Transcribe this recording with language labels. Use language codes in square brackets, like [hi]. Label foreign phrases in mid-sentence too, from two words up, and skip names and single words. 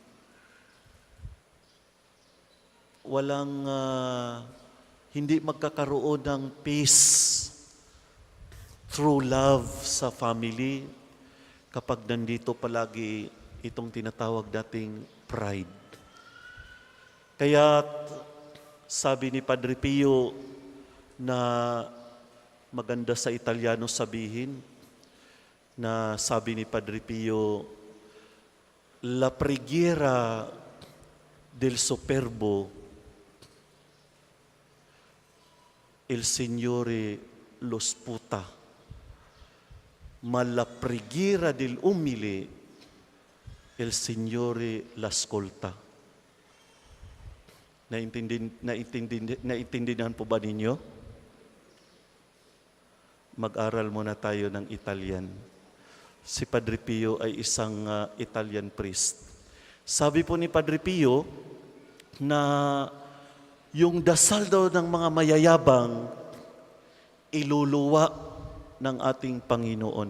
[tl] Walang, hindi magkakaroon ng peace, [en] true love [tl] sa family kapag nandito palagi itong tinatawag nating pride. Kaya sabi ni Padre Pio na maganda sa Italiano sabihin, na sabi ni Padre Pio, [it] la preghiera del superbo, il Signore lo sputa, ma la preghiera del umile, il Signore l'ascolta. [tl] Naintindihan po ba ninyo? Mag-aral muna tayo ng Italian. Si Padre Pio ay isang Italian priest. Sabi po ni Padre Pio na yung dasal daw ng mga mayayabang iluluwa ng ating Panginoon.